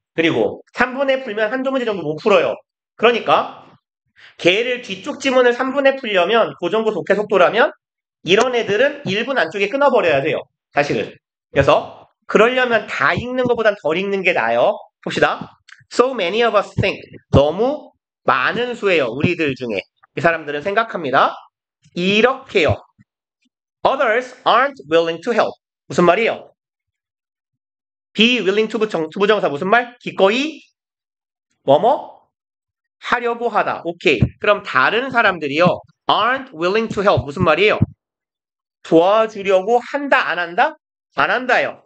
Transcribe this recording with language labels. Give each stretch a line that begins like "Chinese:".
Korean: 그리고 3분에 풀면 한두 문제 정도 못 풀어요. 그러니까 걔를 뒤쪽 지문을 3분에 풀려면 그 정도 독해 속도라면 이런 애들은 1분 안쪽에 끊어버려야 돼요. 사실은. 그래서 그러려면 다 읽는 것보단 덜 읽는 게 나아요. 봅시다.
English: So many of us think.
Korean: 너무 많은 수예요. 우리들 중에. 이 사람들은 생각합니다. 이렇게요.
English: Others aren't willing to help.
Korean: 무슨 말이에요? be willing to 부정사 무슨 말? 기꺼이 뭐뭐? 하려고 하다. 오케이. 그럼 다른 사람들이요.
English: aren't willing to help.
Korean: 무슨 말이에요? 도와주려고 한다, 안 한다? 안 한다요.